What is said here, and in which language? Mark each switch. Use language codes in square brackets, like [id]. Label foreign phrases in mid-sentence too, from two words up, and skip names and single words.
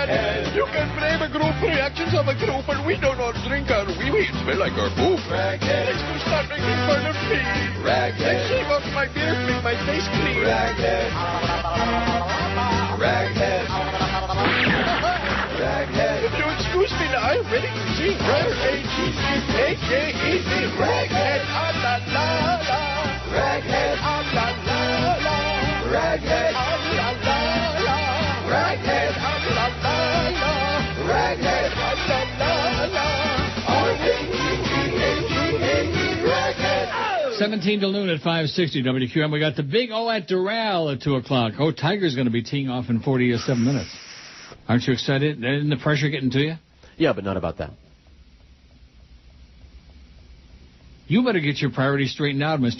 [en] You can blame a group for reactions of a group, but we do not drink our wee-wee. It smell like our poop. Let's go start making fun of me. Let's shave off my beard, make my face clean. Raghead. If you excuse me now, I'm ready to sing. R-A-G-G-A-K-E-D. Raghead. Ah-la-la-la. Raghead. Ah-la-la-la. Raghead. Ah-la-la-la. Raghead. Ah-la-la-la. Raghead. Ah-la-la-la. R-A-G-G-A-G-A-D. Raghead. 17 till noon at 560 WQAM. We got the big O at Doral at 2 o'clock. Oh, Tiger's going to be teeing off in 47 minutes. Aren't you excited? Isn't the pressure getting to you? Yeah, but not about that. You better get your priorities straightened out, mister.